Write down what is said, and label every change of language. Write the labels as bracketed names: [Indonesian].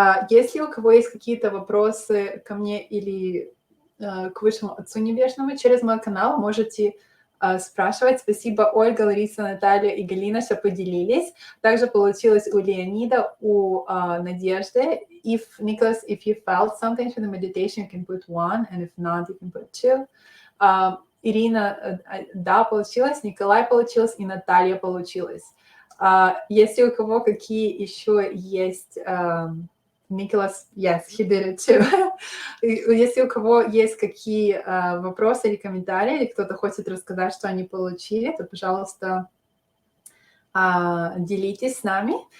[Russian] Если у кого есть какие-то вопросы ко мне или к Высшему Отцу Небесному через мой канал, можете спрашивать. Спасибо, Ольга, Лариса, Наталья и Галина, что поделились. Также получилось у Леонида, у Надежды. [English] Nicholas, if you felt something from the meditation, you can put 1, and if not, you can put 2. [Russian] Ирина, да, получилось, Николай получилось, и Наталья получилось. Если у кого какие еще есть... [English] Nicholas, yes, he did it too. [Russian] Если у кого есть какие вопросы или комментарии, или кто-то хочет рассказать, что они получили, то, пожалуйста, делитесь с нами.